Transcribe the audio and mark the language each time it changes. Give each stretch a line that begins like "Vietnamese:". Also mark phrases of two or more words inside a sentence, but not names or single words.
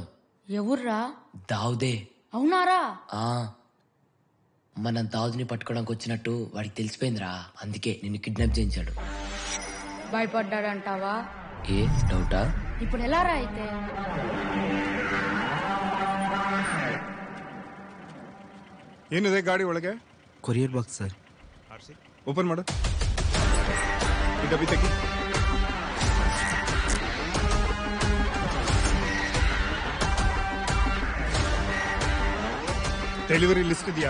Telugu: ఎవర్రా? దావుదే. అవునారా? ఆ మనం దావుదిని పట్టుకోవడానికి వచ్చినట్టు వాడికి తెలిసిపోయిందిరా, అందుకే నిన్ను కిడ్నాప్ చేయించాడు. భయపడ్డాడంటావా? ఏ డౌటా? ఇప్పుడు ఎలా రా అయితే?
Kannada: ಏನಿದೆ ಗಾಡಿ ಒಳಗೆ?
English: courier box sir.
Kannada: ಓಪನ್ ಮಾಡು. ಈ ಡಬ್ಬಿ ತೆಗಿ.
English: delivery list
Kannada: ಇದೆಯಾ?